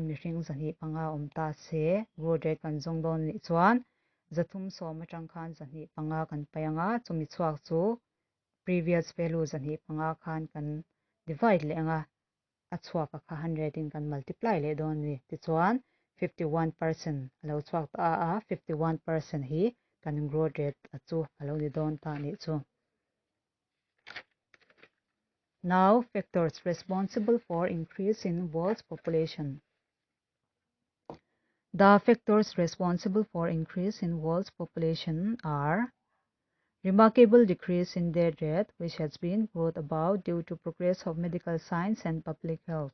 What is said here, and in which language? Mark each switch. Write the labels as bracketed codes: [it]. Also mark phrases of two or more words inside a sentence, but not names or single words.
[lus] mishing zani panga omta se [en] growth rate [lus] kan zongdon ni chuan zathum som atang khan zani panga kan payanga chumi chuak chu [en] previous value [lus] zani panga khan kan divide le anga achuak ka 100 in kan multiply le don ni ti chuan 51% alo chuak a 51% hi kan [en] growth rate [lus] achu alo ni don ta ni chu. [en] Now factors responsible for increase in world's population. The factors responsible for increase in world's population are remarkable decrease in death rate, which has been brought about due to progress of medical science and public health.